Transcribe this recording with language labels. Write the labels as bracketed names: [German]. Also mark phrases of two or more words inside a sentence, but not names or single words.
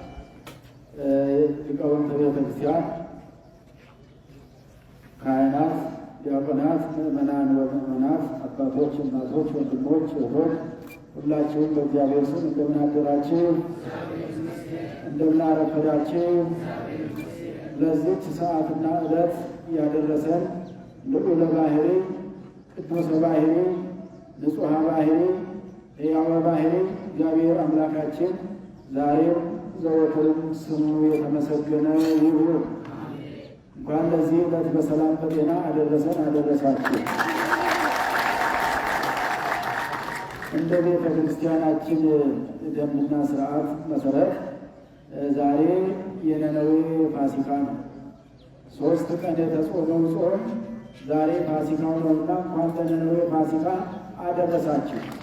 [Amharic] ሊቃውንተ ቤተ ክርስቲያን፣ ካህናት፣ ዲያቆናት፣ ምዕመናን ወምዕመናት፣ አባቶች፣ እናቶች፣ ወንድሞች፣ እህቶች ሁላችሁም በእግዚአብሔር ስም እንደምን አደራችሁ? እንደምን አረፈዳችሁ? ለዚች ሰዓትና ዕለት ያደረሰን ልዑለ ባሕሪ ቅዱሰ ባሕሪ ንጹሐ ባሕሪ ሕያወ ባሕሪ እግዚአብሔር አምላካችን ዛሬም ዘወትርም ስሙ የተመሰገነ ይሁን። እንኳን ለዚህ ዕለት በሰላም በጤና አደረሰን አደረሳችሁ። እንደ ቤተ ክርስቲያናችን ደንብና ስርዓት መሰረት ዛሬ የነነዌ ፋሲካ ነው። 3 ቀን የተጾመው ጾም ዛሬ ፋሲካው ነውና እንኳን ለነነዌ ፋሲካ አደረሳችሁ።